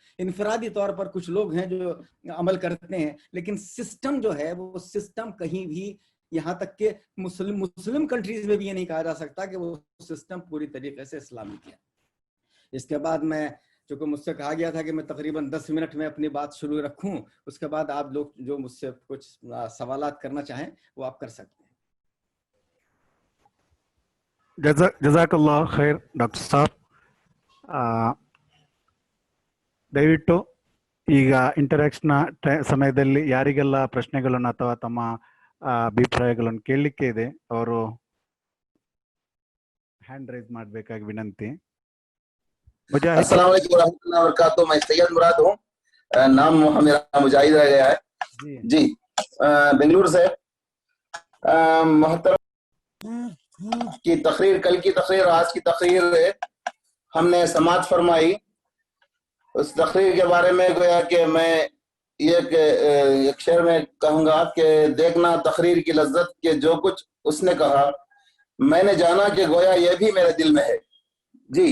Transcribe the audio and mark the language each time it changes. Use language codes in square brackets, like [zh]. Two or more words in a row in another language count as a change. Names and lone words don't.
[ur] انفرادی طور پر کچھ لوگ ہیں جو عمل کرتے ہیں، لیکن سسٹم جو ہے وہ سسٹم کہیں بھی، یہاں تک کہ [en] Muslim countries [ur] میں بھی یہ نہیں کہا جا سکتا کہ وہ سسٹم پوری طریقے سے اسلامک ہے. اس کے بعد میں، چونکہ مجھ سے کہا گیا تھا کہ میں تقریباً 10 منٹ میں اپنی بات شروع رکھوں، اس کے بعد آپ لوگ جو مجھ سے کچھ سوالات کرنا چاہیں وہ آپ کر سکتے ہیں. [ar] جزاک اللہ خیر [ur] ڈاکٹر صاحب. [kn] ದಯವಿಟ್ಟು ಈಗ ಇಂಟರಾಕ್ಷನ್ ಸಮಯದಲ್ಲಿ ಯಾರಿಗೆಲ್ಲ ಪ್ರಶ್ನೆಗಳನ್ನು ಅಥವಾ ತಮ್ಮ ಅಭಿಪ್ರಾಯಗಳನ್ನು ಕೇಳಲಿಕ್ಕೆ ಇದೆ ಅವರು [en] hand raise [kn] ಮಾಡಬೇಕಾಗಿ ವಿನಂತಿ. [ar] السلام عليكم رحمة الله و بركاته. [ur] میں سید مراد ہوں، نام میرا مجاہد رہ گیا ہے جی، بنگلورو سے. محترم کی تقریر، کل کی تقریر، آج کی تقریر ہم نے سماعت فرمائی. اس تقریر کے بارے میں گویا کہ میں ایک شعر میں کہوں گا کہ دیکھنا تقریر کی لذت کے جو کچھ اس نے کہا، میں نے جانا کہ گویا یہ بھی میرے دل میں ہے جی.